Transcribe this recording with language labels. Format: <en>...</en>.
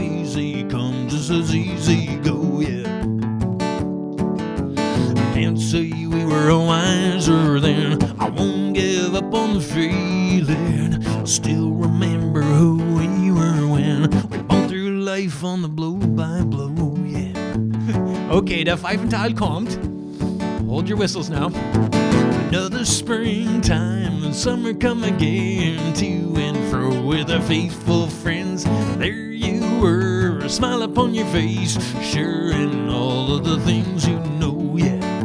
<en>Easy comes, just as easy go, yeah. Can't say we were wiser then. I won't give up on the feeling. I still remember who we were when we both through life on the blow by blow, yeah.</en> <de>Okay, der Pfeifenteil kommt.</de> <en>Hold your whistles now. Another springtime and summer come again, to and fro with our faithful friends. There you were, smile upon your face, sharing all of the things you know, yeah.</en>